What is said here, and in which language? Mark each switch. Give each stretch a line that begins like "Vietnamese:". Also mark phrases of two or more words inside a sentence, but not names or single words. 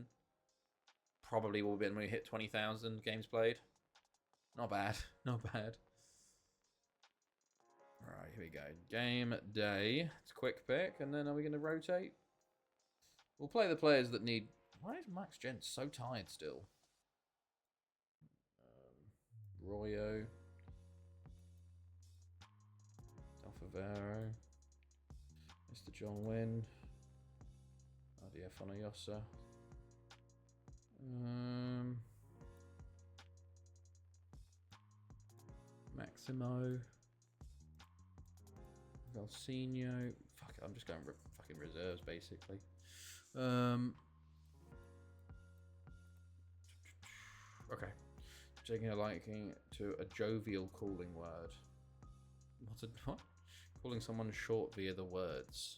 English: Probably will be when we hit 20,000 games played. Not bad. Not bad. Alright, here we go. Game day. It's a quick pick. And then are we going to rotate? We'll play the players that need... Why is Max Gent so tired still? Royo. Alfavero. Mr. John Wynn. RDF Onoyosa. Maximo. Valsino. Fuck it, I'm just going fucking reserves basically. Okay. Taking a liking to a jovial calling word. What? Calling someone short via the words.